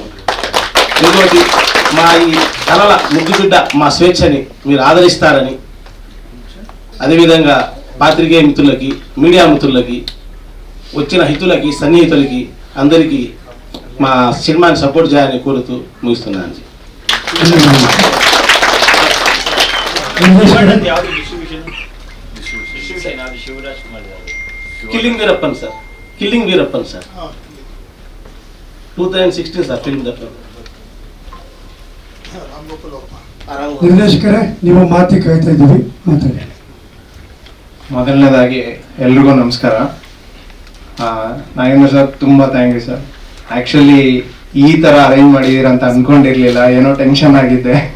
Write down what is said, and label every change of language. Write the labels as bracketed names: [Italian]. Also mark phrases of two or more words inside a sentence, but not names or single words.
[Telugu] ఇంకోటి మా ఈ కళల ముద్దు బిడ్డ మా స్వేచ్ఛని మీరు ఆదరిస్తారని, అదేవిధంగా పాత్రికేయ మిత్రులకి, మీడియా మిత్రులకి, వచ్చిన హితులకి, సన్నిహితులకి అందరికీ మా సినిమాని సపోర్ట్ చేయాలని కోరుతూ ముగిస్తున్నాను. [Kannada] కిల్లింగ్ వీరప్పన్ సార్ 2016 సార్ ಫಿಲ್ಮ್ ದರ್ಶನ. ನಿರ್ದೇಶಕರೇ, ನೀವು ಮಾತಿ ಕಾಯ್ತಾ ಇದ್ದೀವಿ, ಮಾತಾಡಿ. ಮೊದಲನೇದಾಗಿ ಎಲ್ರಿಗೂ ನಮಸ್ಕಾರ. ನಾಗೇಂದ್ರ ಸರ್ ತುಂಬ [English] thank you sir. [Kannada] ಆ್ಯಕ್ಚುಲಿ ಈ ಥರ ಅರೇಂಜ್ ಮಾಡಿದ್ದೀರ ಅಂತ ಅಂದ್ಕೊಂಡಿರಲಿಲ್ಲ, ಏನೋ ಟೆನ್ಷನ್ ಆಗಿದ್ದೆ.